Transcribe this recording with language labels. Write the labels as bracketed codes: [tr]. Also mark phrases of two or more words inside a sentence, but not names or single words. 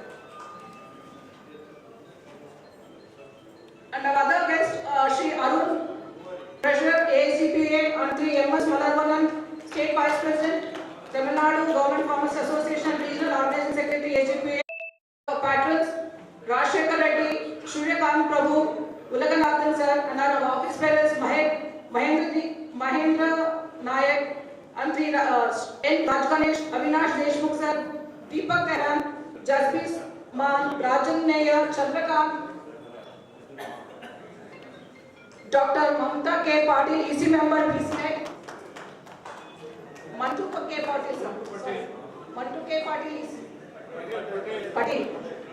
[en] And our other guest, Shri Arun, Treasurer, AICPA, and 3 MS Malarvanan, State Vice President, Tamil Nadu Government Pharmacy Association, Regional Organizing Secretary, AJPA, patrons, Rajshekar Reddy, Suryakant Prabhu, Ulaganathan sir, and our office bearers, Mahendra Nayak, and 3 N. Rajganesh, Avinash Deshmukh sir, Deepak Karan, Jasbis Man, Rajan Nair, Chandrakant, Dr. Mamta K. Patil, EC member, BCNet, Mantu K. Patil sir. Mantu K. Patil, EC.